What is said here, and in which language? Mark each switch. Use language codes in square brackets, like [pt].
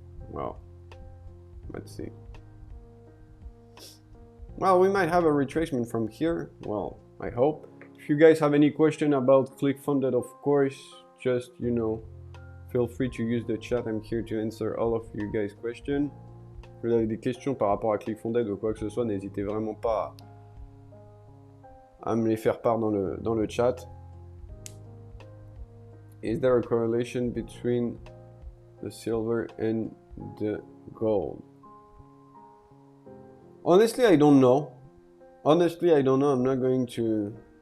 [en] Well, let's see. Well, we might have a retracement from here. Well, I hope. If you guys have any question about Clickfunded, of course, just, you know, feel free to use the chat. I'm here to answer all of you guys' questions. [fr] Si vous avez des questions par rapport à Clickfunded ou quoi que ce soit, n'hésitez vraiment pas à me les faire part dans le chat. [en] Is there a correlation between the silver and the gold? Honestly, I don't know. Honestly, I don't know. I'm not going to...